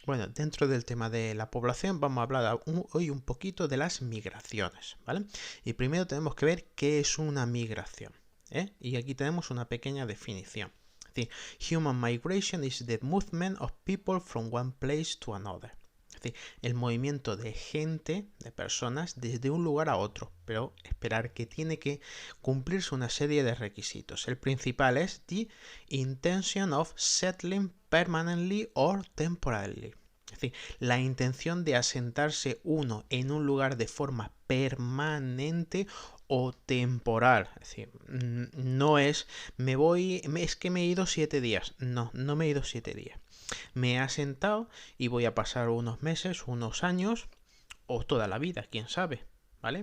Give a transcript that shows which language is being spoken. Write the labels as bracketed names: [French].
[Spanish] Bueno, dentro del tema de la población vamos a hablar hoy un poquito de las migraciones, ¿vale? Y primero tenemos que ver qué es una migración, ¿eh? Y aquí tenemos una pequeña definición. Es decir, [English] human migration is the movement of people from one place to another. [Spanish] Es decir, el movimiento de gente, de personas, desde un lugar a otro, pero esperar que tiene que cumplirse una serie de requisitos. El principal es [English] the intention of settling permanently or temporarily. [Spanish] Es decir, la intención de asentarse uno en un lugar de forma permanente o temporal. Es decir, no es es que me he ido 7 días. No, no me he ido 7 días. Me he asentado y voy a pasar unos meses, unos años o toda la vida, quién sabe, ¿vale?